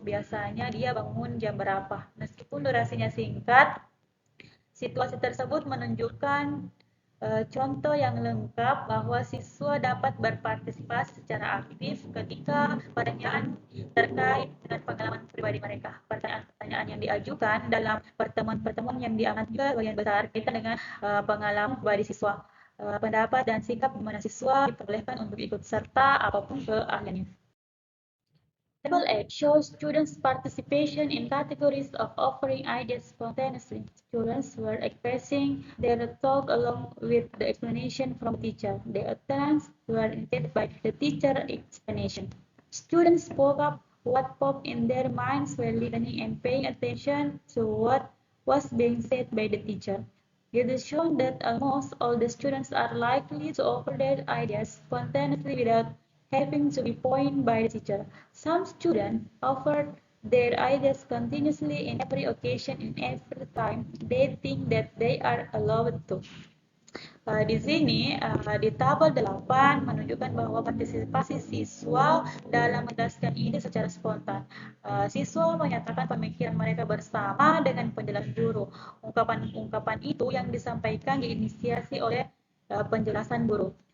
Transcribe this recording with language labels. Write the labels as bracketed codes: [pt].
[id] Biasanya dia bangun jam berapa. Meskipun durasinya singkat, situasi tersebut menunjukkan contoh yang lengkap bahwa siswa dapat berpartisipasi secara aktif ketika pertanyaan terkait dengan pengalaman pribadi mereka. Pertanyaan-pertanyaan yang diajukan dalam pertemuan-pertemuan yang diamat juga bagian besar kaitan dengan pengalaman pribadi siswa, pendapat dan sikap di mana siswa diperbolehkan untuk ikut serta apapun keahliannya. [en] Table 8 shows students' participation in categories of offering ideas spontaneously. Students were expressing their thought along with the explanation from the teacher. Their attendance were limited by the teacher's explanation. Students spoke up what popped in their minds while listening and paying attention to what was being said by the teacher. It is shown that almost all the students are likely to offer their ideas spontaneously without having to be pointed by the teacher. Some students offered their ideas continuously in every occasion and every time they think that they are allowed to. [id] Di sini di tabel 8 menunjukkan bahwa partisipasi siswa dalam menjelaskan ide secara spontan. Siswa menyatakan pemikiran mereka bersama dengan penjelasan guru. Ungkapan-ungkapan itu yang disampaikan diinisiasi oleh penjelasan guru.